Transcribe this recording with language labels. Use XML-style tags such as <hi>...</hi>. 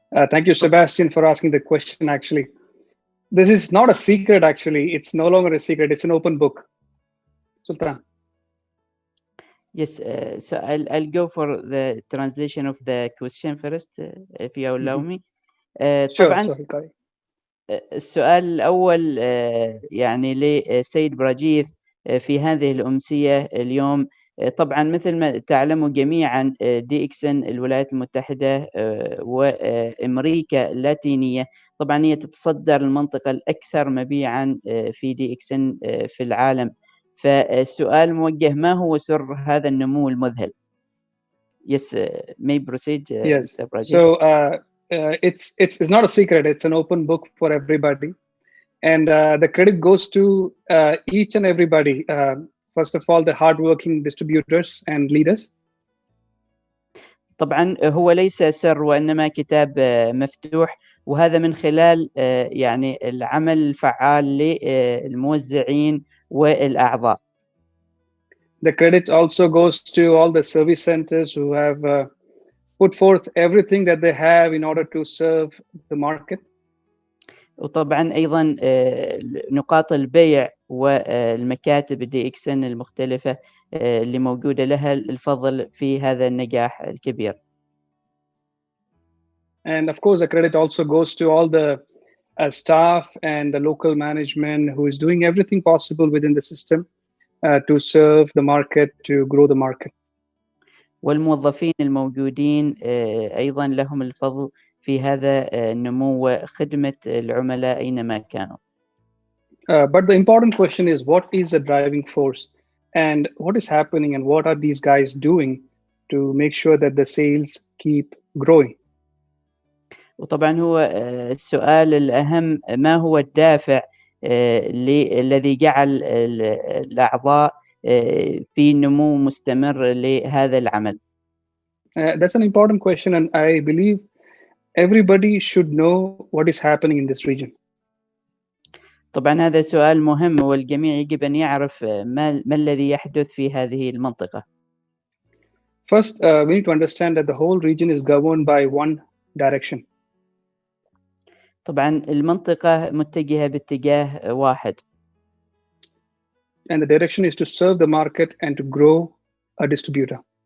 <en>Thank you, Sebastian, for asking the question. Actually, this is not a secret. Actually, it's no longer a secret. It's an open book. Sultan. Yes, so I'll go for the translation of the question first, if you allow me.</en> <ar>طبعا</ar> <en>Sure.</en> <ar>السؤال الأول يعني لسيد براجيث في هذه الأمسية اليوم. طبعا مثل ما تعلموا جميعا دي اكس ان الولايات المتحدة وأمريكا اللاتينية طبعا هي تتصدر المنطقة الأكثر مبيعا في دي اكس ان في العالم. فالسؤال موجه: ما هو سر هذا النمو المذهل؟</ar> <en>Yes, may proceed. Yes. Mr. Prajith. So it's not a secret. It's an open book for everybody, and the credit goes to each and everybody. First of all, the hardworking distributors and leaders.</en> <ar>طبعا هو ليس سر وإنما كتاب مفتوح، وهذا من خلال يعني العمل الفعال للموزعين والأعضاء.</ar> <en>The credit also goes to all the service centers who have put forth everything that they have in order to serve the market.</en> <ar>وطبعا أيضا نقاط البيع والمكاتب الدي اكس ان المختلفة اللي موجودة لها الفضل في هذا النجاح الكبير.</ar> <en>And of course, the credit also goes to all the staff and the local management who is doing everything possible within the system to serve the market, to grow the market.</en> <ar>والموظفين الموجودين أيضا لهم الفضل في هذا النمو وخدمة العملاء أينما كانوا.</ar> <en>But the important question is, what is the driving force and what is happening and what are these guys doing to make sure that the sales keep growing?</en> <ar>وطبعا هو السؤال الأهم: ما هو الدافع الذي جعل الأعضاء في نمو مستمر لهذا العمل؟</ar> <en>That's an important question, and I believe everybody should know what is happening in this region.</en> <ar>طبعا هذا سؤال مهم والجميع يجب أن يعرف ما الذي يحدث في هذه المنطقة.</ar> <en>First, we need to understand that the whole region is governed by one direction.</en> <ar>طبعا المنطقة متجهة باتجاه واحد.</ar> <en>And the direction is to serve the market and to grow a distributor.</en>